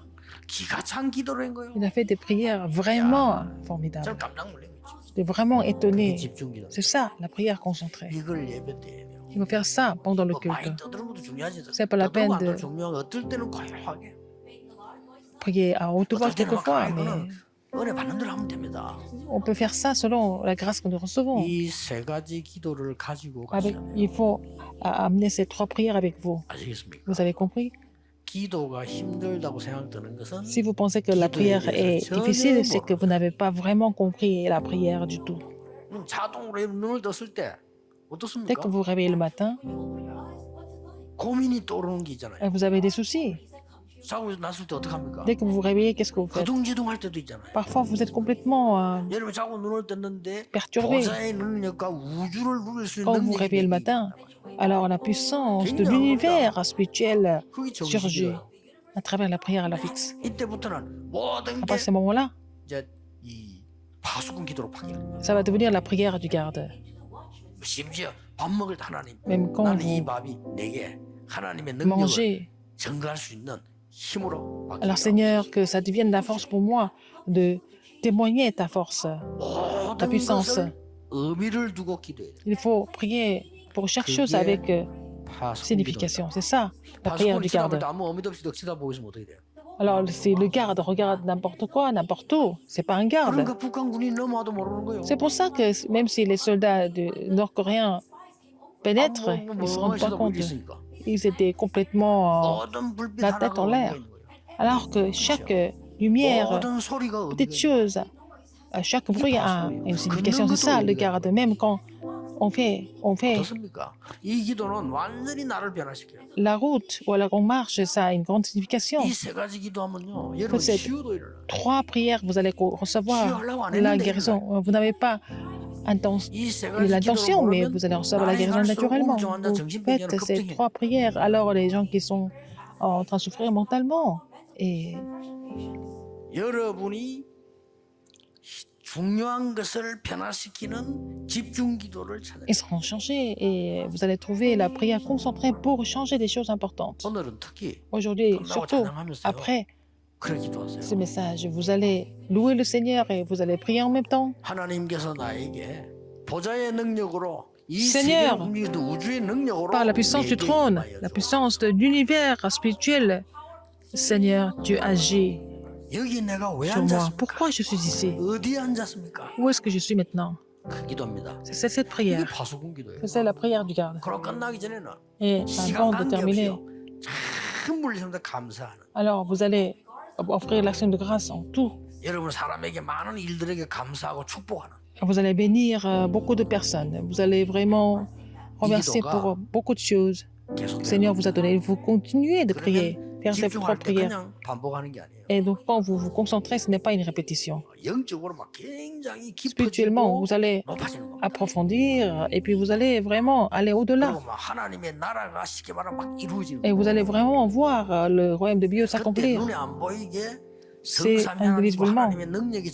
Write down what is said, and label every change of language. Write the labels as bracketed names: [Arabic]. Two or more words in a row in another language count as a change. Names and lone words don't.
[Korean] 기가 찬 기도를 한 거예요. [French] Il a fait des prières vraiment formidables. [Korean] 저는 깜짝 놀란 거죠. [French] J'étais vraiment [Korean] 이게 [French] étonné. [Korean] 집중기도. [French] C'est ça, la prière concentrée. [Korean] 이걸 예배 때 해야 돼요. [French] Il faut faire ça pendant le [Korean] 뭐 많이 [French] culte. [Korean] 떠드는 것도 중요하지. [French] C'est pas la peine de [Korean] 중요한 거 어떨 때는 고요하게. [French] prier à haute voix [Korean] 어떨 때는 막 [French] quelquefois, [Korean] 이거는 [French] mais [Korean] 은혜 받는 대로 하면 됩니다. [French] on peut faire ça selon la grâce que nous recevons. [Korean] 이 세 가지 기도를 가지고 [French] Avec, [Korean] 가시면 [French] il faut amener ces trois prières avec vous. [Korean] 아시겠습니까? [French] Vous avez compris? [Korean] 기도가 힘들다고 생각되는 것은 [French] Si vous pensez que la prière est difficile, c'est que vous n'avez pas vraiment compris la prière du tout. [Korean] 자동으로 눈을 떴을 때 [French] Dès [Korean] 어떻습니까? [French] que vous vous réveillez le matin, [Korean] 고민이 떠오르는 게 있잖아요. [French] vous avez des soucis. [Korean] 자고 났을 때 어떻게 합니까? [French] Dès que vous vous réveillez, qu'est-ce que vous faites? [Korean] 허둥지둥 할 때도 있잖아요. [French] Parfois, vous êtes complètement [Korean] 여러분 자고 눈을 떴는데 [French] perturbé. [Korean] 보좌의 능력과 우주를 누릴 수 있는 [French] Quand vous vous [Korean] 능력이 [French] réveillez le [Korean] 내게 [French] matin, [Korean] 있다는 거죠. [French] alors la puissance de l'univers spirituel [Korean] 그게 [French] surgit [Korean] 정신이에요. [French] à travers la prière à la fixe. [Korean] 이때부터는 모든 [French] À [Korean] 게 [French] partir de ce moment-là, [Korean] 이제 이 파수꾼 기도로 바뀌는. [French] ça va devenir la prière du garde. [Korean] 심지어 밥 먹을 때 하나님, [French] Même quand [Korean] 나는 이 [French] vous [Korean] 밥이 내게 하나님의 능력을 [French] mangez, [Korean] 증가할 수 있는 힘으로 바뀌는. [French] alors Seigneur, que ça devienne la force pour moi de témoigner ta force, ta [Korean] 모든 [French] puissance. [Korean] 것을 의미를 두고 기도해야 돼. [French] Il faut prier pour chaque chose avec [Korean] 파수꾼 기도. [French] signification. C'est ça, la prière [Korean] 파수꾼이 [French] du [Korean] 쳐다볼 [French] garde. [Korean] 때 아무 의미도 없이 너 쳐다보고 있으면 어떻게 돼요? [French] Alors, si le garde regarde n'importe quoi, n'importe où, c'est pas un garde. [Korean] 그러니까 북한군이 넘어와도 모르는 거예요. [French] C'est pour ça que même si les soldats nord-coréens pénètrent, ils ne se rendent pas compte. [Korean] 있으니까. [French] Ils étaient complètement [Korean] 모든 불빛 [French] la tête [Korean] 하나가 [French] en l'air. [Korean] 의미가 있는 거예요. [French] Alors que chaque lumière, [Korean] 모든 소리가 의미가 [French] petite [Korean] 있는 [French] chose, chaque bruit a une signification. C'est ça le garde. Même quand on fait [Korean] 거예요. 어떻습니까? 이 기도는 완전히 나를 변화시켜요. [French] la route ou alors on marche, ça a une grande signification. [Korean] 이 세 가지 기도하면요, 여러분 [French] Que c'est [Korean] 치유도 일어나요. [French] 3 prières, vous allez recevoir [Korean] 치유하려고 안 [French] la [Korean] 했는데 [French] guérison. Vous n'avez pas [Korean] 이세 가지 [French] l'intention, [Korean] 기도를 [French] mais [Korean] 모르면 [French] vous allez recevoir la [Korean] 나이 [French] guérison [Korean] 갈수록 [French] naturellement. [Korean] 우울증 환자, [French] Vous [Korean] 정신병자는 [French] faites ces [Korean] 급증해요. [French] 3 prières, alors les gens qui sont en train de souffrir mentalement et [Korean] 여러분이 중요한 것을 변화시키는 집중 기도를 찾아야 [French] ils seront changés et vous allez trouver la prière concentrée pour changer des choses importantes. [Korean] 오늘은 특히 [French] Aujourd'hui, [Korean] 끝나고 [French] surtout [Korean] 찬양하면서요. [French] après [Korean] 그런 기도하세요. [French] ce message, vous allez louer le Seigneur et vous allez prier en même temps. [Korean] 하나님께서 나에게 보좌의 능력으로 이 [French] Seigneur, [Korean] 세계를 움직이는 우주의 능력으로 [French] Par la puissance du [Korean] 내게 [French] trône, [Korean] 임하여서 [French] la puissance de l'univers spirituel, Seigneur, Dieu agit [Korean] 여기 내가 왜 [French] sur moi. [Korean] 앉았습니까? [French] Pourquoi je suis ici? [Korean] 어디에 앉았습니까? [French] Où est-ce que je suis maintenant? [Korean] 그 기도입니다. [French] C'est cette [Korean] 이게 [French] prière. [Korean] 파수꾼 기도예요. [French] C'est la prière du garde. [Korean] 그럼 끝나기 전에는 [French] Et [Korean] 시간 [French] avant de terminer, [Korean] 관계없이요. 큰 물리성도 감사하는. [French] alors vous allez offrir l'action de grâce en tout. [Korean] 여러분 사람에게 많은 일들에게 감사하고 축복하는. [French] Vous allez bénir beaucoup de personnes. Vous allez vraiment remercier pour beaucoup de choses [Korean] 계속 [French] que le Seigneur vous a données. Vous continuez de prier, faire ces trois [Korean] 집중할 때 [French] prières. [Korean] 그냥 반복하는 게 아니에요. [French] Et donc quand vous vous concentrez, ce n'est pas une répétition. [Korean] 영적으로 막 굉장히 [French] Spirituellement, [Korean] 깊어지고 [French] vous allez [Korean] 높아지는 겁니다. [French] approfondir et puis vous allez vraiment aller au-delà. [Korean] 그리고 막 하나님의 나라가 쉽게 말하면 막 이루어지는 [French] Et [Korean] 거예요. [French] vous allez vraiment voir le royaume de Dieu [Korean] 그때 [French] s'accomplir. [Korean] 눈에 안 보이게 [French] C'est [Korean] 성삼위 하나님과 [French] indivisiblement. [Korean] 하나님의 능력이